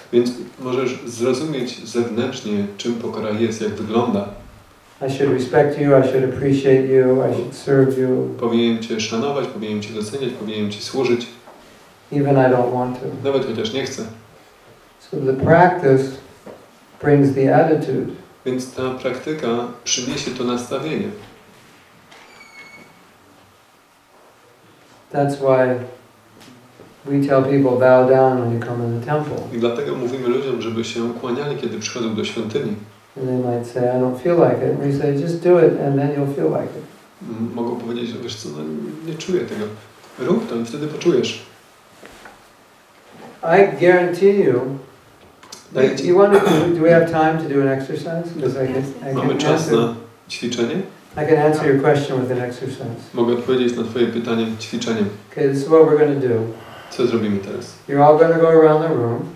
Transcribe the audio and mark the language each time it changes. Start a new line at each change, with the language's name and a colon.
Polish: Więc możesz zrozumieć zewnętrznie, czym pokora jest, jak wygląda.
English: I should respect you, I should appreciate you, I should serve you.
Polish: Powinienem cię szanować, powinienem cię doceniać, powinienem ci służyć.
English: Even I don't want to.
Polish: Nawet chociaż nie chcę.
English: So the practice brings the attitude.
Polish: Więc ta praktyka przyniesie to nastawienie.
English: That's why we tell people bow down when you come in the temple.
Polish: I dlatego mówimy ludziom, żeby się kłaniali, kiedy przychodzą do świątyni.
English: And they might say, I don't feel like it. And we say, just do it and then you'll feel like it.
Polish: Mogą powiedzieć, że wiesz co, nie czuję tego. Rób to i wtedy poczujesz.
English: I guarantee you. You want to? Do we have time to do an exercise? Because
Polish: Mamy czas na ćwiczenie?
English: I can answer your question with an exercise.
Polish: Mogę odpowiedzieć na twoje pytanie ćwiczeniem.
English: Okay, this is what we're going to do.
Polish: Co zrobimy teraz?
English: You're all going to go around the room.